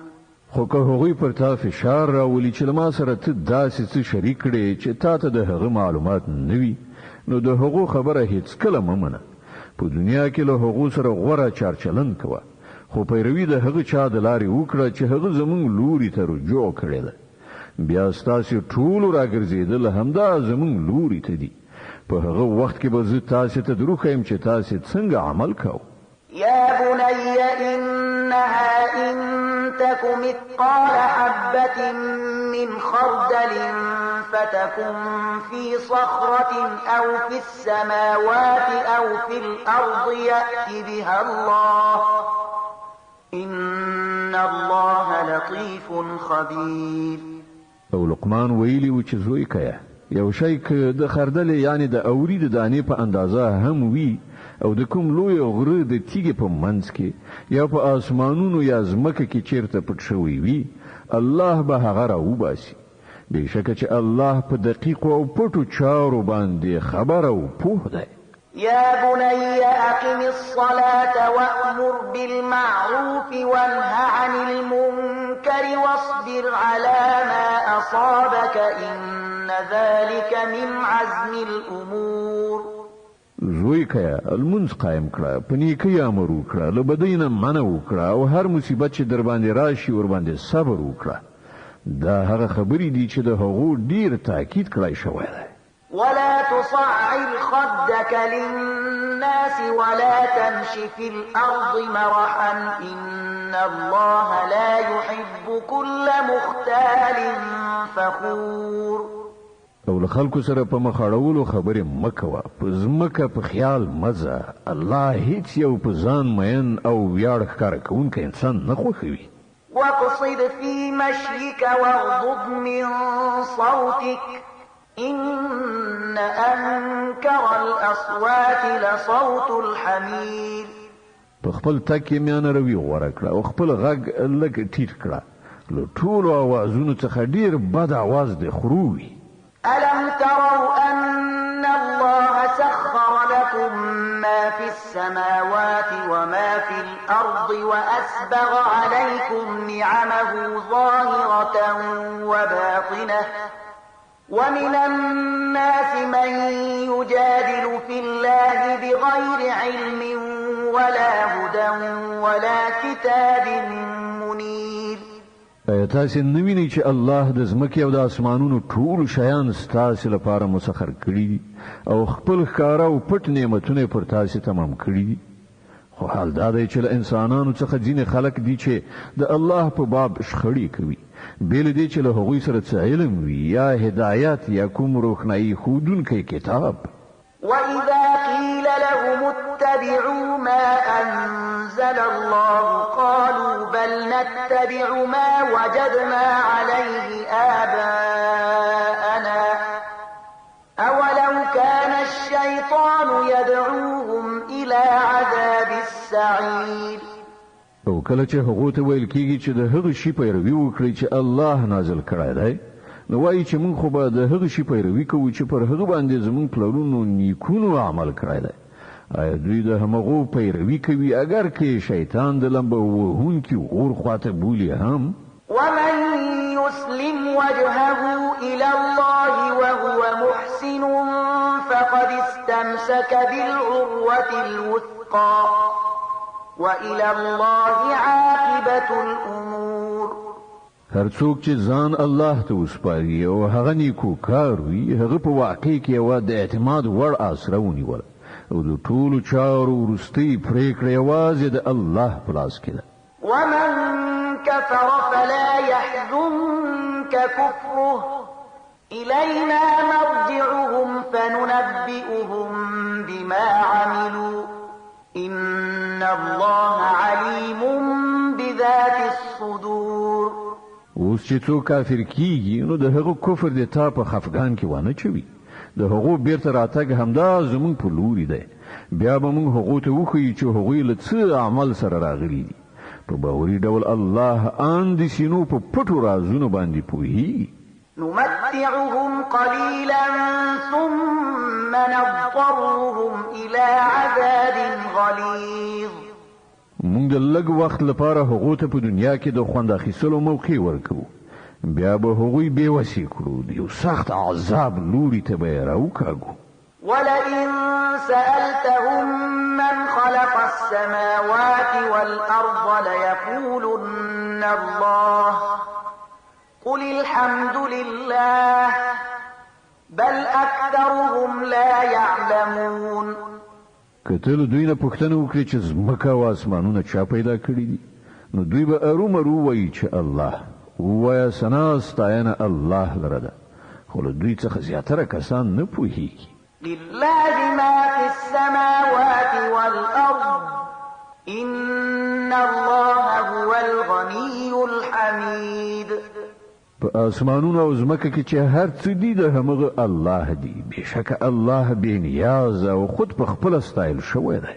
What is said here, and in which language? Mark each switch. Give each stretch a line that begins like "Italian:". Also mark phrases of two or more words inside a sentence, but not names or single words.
Pashto: خو که هغوی پر تا فشار راولي چې ما سره ته داسې څه شریک کړې چې تا ته د هغه معلومات نه وي نو د هغو خبره هیڅ کله مه منه. په دنیا کې له هغو سره غوره چارچلن کوه، خو پیروي د هغه چا د لارې وکړه چې هغه زمونږ لوري ته رجوع کړې ده. بیا ستاسې ټولو راګرځېدل همدا زمونږ لوري ته دي. په هغه وخت کې به زه تاسې ته دروښیم چې تاسې څنګه عمل کوو.
Arabic: يا بني إنها إن تك مثقال حبة من خردل فتكن في صخرة أو في السماوات أو في الأرض يأت بها الله إن الله لطيف خبير.
Pashto: او لقمان ویلی و چې زوی کیا یو شی که د خردل یعنی د اورید دانې په اندازه هم وی او د کوم لوی غره د تیګې په منځ کې یا په آسمانونو یا ځمکه کې چیرته پټ شوی وي الله به هغه راوباسي. بېشکه چې الله په دقیقو او پټو چارو باندې خبر او پوه دی.
Arabic: يا بني أقم الصلاة وأمر بالمعروف وانه عن المنكر واصبر على ما أصابك إن ذلك من عزم الأمور.
Pashto: زوی کیا المنځ قائم کړه، په نیکۍ امر وکړه، له بدۍ نه منع وکړه او هر مصیبت چې در باندې راشي ور باندې صبر وکړه. دا هغه خبرې دي چې د هغو ډیر تاکید کړای شوی دی.
Arabic: ولا تصعر خدك للناس ولا تمش في الأرض مرحا إن الله لا يحب كل مختال فخور.
Pashto: او له خلکو سره په مخاړولو خبرې مکوه، په ځمکه په خیال مزه. الله هیڅ یو په ځان مین او ویاړ ښکاره کوونکی انسان نه خوښوي.
Arabic: واقصد في مشيك واغضض من صوتك إن أنكر الأصوات لصوت الحمير.
Pashto: په خپل تک یې میانه روي غوره کړه او خپل غږ لږ ټیټ کړه. له ټولو اوازونو څخه ډیر بد اواز دی خرووي.
Arabic: ألم تروا أن الله سخر لكم ما في السماوات وما في الأرض وأسبغ عليكم نعمه ظاهرة وباطنة ومن الناس من يجادل في الله بغير علم ولا هدى ولا كتاب منير.
Pashto: تاسې نه وینئ چې الله د ځمکې او د اسمانونو ټول شیان ستاسې لپاره مسخر کړي دي او خپل ښکاره او پټ نعمتونه پر تاسې تمام کړي دي. خو حال دا دی چې له انسانانو څخه ځینې خلک دي چې د الله په باب شخړې کوي، بېله دې چې له هغوی سره څه علم وي یا هدایت یا کوم روښنایي ښودونکی کتاب.
Arabic: وإذا قيل لهم اتبعوا ما أنزل الله قالوا بل نتبع ما وجدنا عليه آباءنا أولو كان الشيطان يدعوهم إلى عذاب السعير.
Pashto: او کله چې هغه ته ویل کیږي چې د هغه شی پیروي وکړي چې الله نازل کړی دی، نو وایي چې موږ خو به د هغه شی پیروي کوو چې پر هغه باندې زموږ پلرونو نیکونو عمل کړی دی. آیا دوی د همغو پیروي کوي اگر که شیطان د لمبه وهونکي اور خواته بولي هم؟
Arabic: ومن يسلم وجهه إلى الله وهو محسن فقد استمسك بالعروة الوثقى وإلى الله عاقبة الأمور.
Pashto: هر څوک چې ځان الله ته وسپاري او هغه نیکو کار وي، هغه په واقع کې یوه د اعتماد وړ آسره ونیوله او د ټولو چارو وروستۍ پرېکړه یوازې د الله په لاس کې ده.
Arabic: ومن كفر فلا يحزنك كفره إلينا مرجعهم فننبئهم بما عملوا إن الله عليم بذات الصدور.
Pashto: اوس چې څوک کافر کیږي نو د هغو کفر د تا په خفګان کې وانه چوي، د هغو بیرته راتګ همدا زمونږ په لوري دی. بیا به موږ هغو ته وښیو چې هغوی له څه عمل سره راغلي دي. په باوري ډول الله ان د سینو په پټو رازونو باندې پوهیږي.
Arabic: نمتعهم قليلا ثم نضطرهم إلى عذاب غليظ.
Pashto: موږ د لږ وخت لپاره هغو ته په دنیا کې د خوند اخیستلو موقع ورکوو، بیا به هغوی بې وسې کړو، د یو سخت عذاب لوري ته به یې راوکاږو.
Arabic: ولئن سألتهم من خلق السماوات والأرض ليقولن الله قل الحمد لله بل أكثرهم لا يعلمون.
Pashto: که له دوی نه پوښتنه وکړي چې ځمکه او اسمانونه چا پیدا کړي دي، نو دوی به ارومرو وایي چې الله. ووایه ثنا ستاینه الله لره ده، خو له دوی څخه زیاتره کسان نه پوهیږي.
Arabic: لله ما في السماوات والأرض إن الله هو الغني الحميد.
Pashto: په اسمانونو او ځمکه کې چې هر څه دي د همغه الله دی، بېشکه الله بې نیاز او خود په خپله ستایل شوی دی.